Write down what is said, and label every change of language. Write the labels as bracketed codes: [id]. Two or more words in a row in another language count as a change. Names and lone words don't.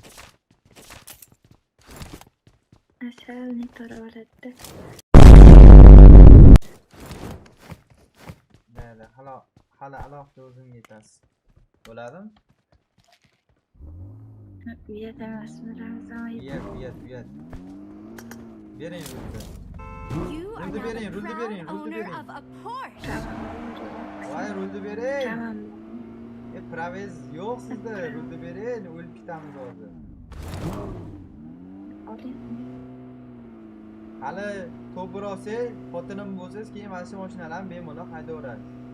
[uz] Asalni to'raveradi. Mayli, hali alohida o'zimga yetasiz. Bo'ladimi? Uyat emasmi, Ramzan? Uyat. Bering rulni. [en] You are [uz] Rulni [en] now [uz] bering, [en] the [uz] rulni [en] proud [uz] bering, rulni [en] owner [uz] bering. [en] of a Porsche. [uz] Voy, rulni bering. Tamam. Pravez yo'q sizda, rulni bering, o'lib ketamiz hozir. Olyapmi? Hali to'pir olsangiz, xotinim bo'lsangiz, keyin mana shu mashinalarni bemalol haydaverasiz.